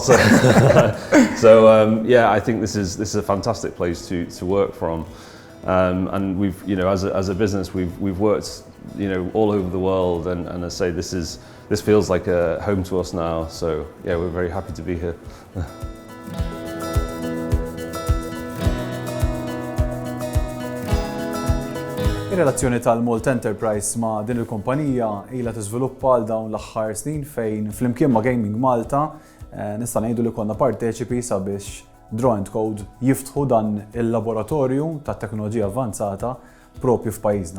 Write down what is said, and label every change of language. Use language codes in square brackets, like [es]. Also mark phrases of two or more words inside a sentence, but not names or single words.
[en] So, yeah, I think this is a fantastic place to work from. And we've, as a business, we've worked, all over the world, and I say this feels like a home to us now. So yeah, we're very happy to be here. [mt] Ir-relazzjoni tal-Malta Enterprise ma' din il-kumpanija ilha tiżviluppa għal dawn l-aħħar snin fejn flimkien ma' Gaming Malta nista' ngħidu li konna parteċipi sabiex Draw & Code jiftħu dan il-laboratorju tat teknoloġija avvanzata propju f'pajjiżna.